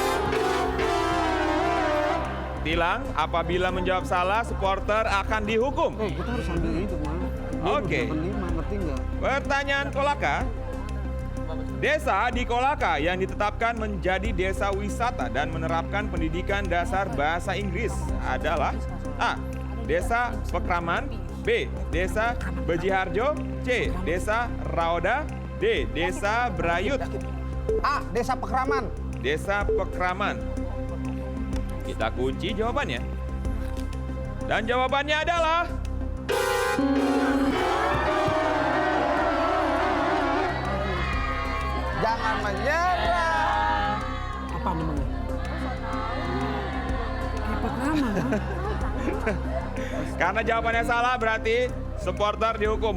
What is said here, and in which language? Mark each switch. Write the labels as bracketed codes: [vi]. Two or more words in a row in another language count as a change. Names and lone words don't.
[id] Tilang, apabila menjawab salah, supporter akan dihukum. Kita harus ambil itu, Mas. Oke. Ngerti nggak? Pertanyaan Kolaka. Desa di Kolaka yang ditetapkan menjadi desa wisata dan menerapkan pendidikan dasar bahasa Inggris adalah A. Desa Pekraman, B. Desa Bejiharjo, C. Desa Raoda, D. Desa Brayut. A. Desa Pekraman. Desa Pekraman. Kita kunci jawabannya. Dan jawabannya adalah Jangan menyerah. Apa namanya? karena jawabannya salah berarti supporter dihukum.